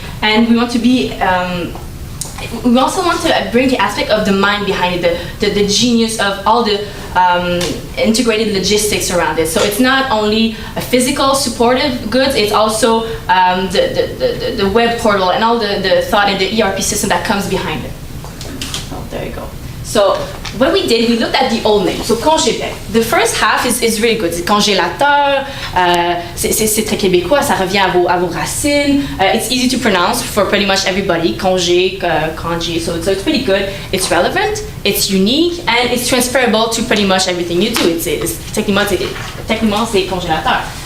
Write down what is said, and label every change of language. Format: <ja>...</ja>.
<en>And we want to be we also want to bring the aspect of the mind behind it, the genius of all the integrated logistics around it. So it's not only a physical supportive goods, it's also the web portal and all the thought and the ERP system that comes behind it. Oh, there you go. So what we did, we looked at the old name, so Congébec. The first half is really good.</en> <fr>C'est congélateur, c'est très québécois, ça revient à vos racines.</fr> <en>It's easy to pronounce for pretty much everybody. Congé, congé, so it's pretty good. It's relevant, it's unique, and it's transferable to pretty much everything you do.</en> <fr>Techniquement, c'est congélateur.</fr>